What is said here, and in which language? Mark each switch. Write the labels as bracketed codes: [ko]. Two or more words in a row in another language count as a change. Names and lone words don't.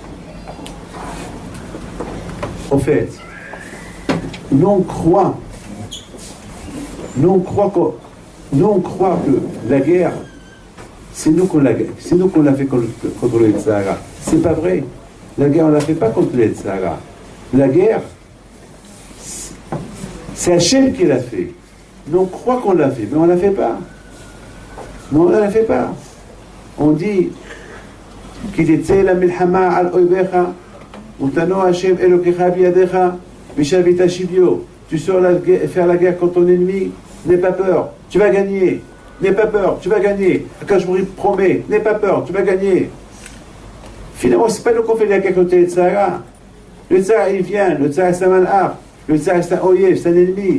[fr] En fait, nous on croit que la guerre, c'est nous qu'on l'a fait contre le Sahara. C'est pas vrai. La guerre, on ne la fait pas contre le Sahara. La guerre, c'est Hachem qui l'a fait. Nous on croit qu'on l'a fait, mais on ne la fait pas. Non, on ne la fait pas. On dit, [he] כי תצא למלחמה על אויביך, ותנו השם אלוקיך בידיך, ושבית שביו. [fr] Tu sors faire la guerre contre ton ennemi, n'aie pas peur, tu vas gagner. N'aie pas peur, tu vas gagner. Quand je vous promets, n'aie pas peur, tu vas gagner. Finalement, c'est pas nous qu'on fait la guerre contre le Tsara. Le Tsara, il vient, le Tsara, c'est un malheur. Le Tsara, c'est un oyev, c'est un ennemi.